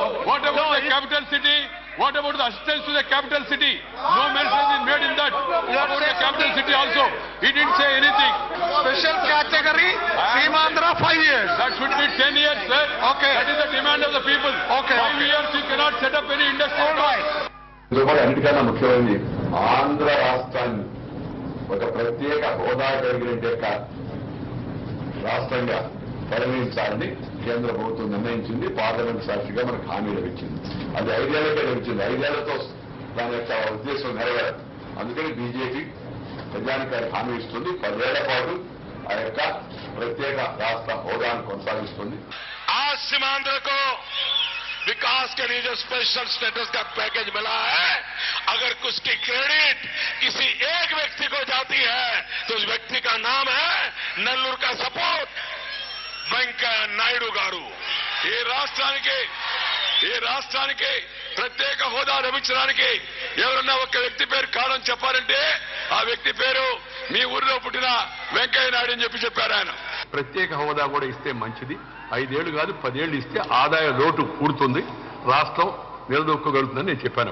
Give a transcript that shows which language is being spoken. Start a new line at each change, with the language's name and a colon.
English: What about the capital city? What about the assistance to the capital city? No mention has been made in that. What about the capital city also? He didn't say anything. Special category, Seemandhra 5 years. That should be 10 years, sir. Okay. That is the demand of the people. Okay. 5 years you cannot set up any industry. All right.
Telugu: అన్నిటికన్నా ముఖ్యమైనది ఆంధ్ర రాష్ట్రాన్ని ఒక ప్రత్యేక హోదా కలిగిన రాష్ట్రంగా పరిగణించాలని కేంద్ర ప్రభుత్వం నిర్ణయించింది. పార్లమెంట్ సాక్షిగా మనకు హామీలు ఇచ్చింది. అది 5 ఏళ్లకే లభించింది. 5 ఏళ్లతో దాని యొక్క ఉద్దేశం నెరవేరదు. అందుకని బీజేపీ ప్రజానికి హామీ ఇస్తుంది. 10 ఏళ్ల పాటు ఆ యొక్క ప్రత్యేక రాష్ట్ర హోదాను కొనసాగిస్తుంది.
Hindi: आज सीमांध्र को विकास के लिए जो स्पेशल स्टेटस का पैकेज मिला है, अगर उसकी क्रेडिट किसी एक व्यक्ति को जाती है तो उस व्यक्ति का नाम है नल्लूर का सपोर्ट वेंकैया नायडू गारू.
Telugu: ये రాష్ట్రానికి ప్రత్యేక హోదా లభించడానికి ఎవరన్నా ఒక వ్యక్తి పేరు కారణం చెప్పారంటే ఆ వ్యక్తి పేరు మీ ఊరిలో పుట్టిన వెంకయ్య నాయుడు అని చెప్పారు ఆయన. ప్రత్యేక హోదా కూడా ఇస్తే మంచిది. 5 ఏళ్ళు కాదు 10 ఏళ్ళు ఇస్తే ఆదాయ లోటు కూడుతుంది, రాష్ట్రం నిలదొక్కగలుగుతుందని నేను చెప్పాను.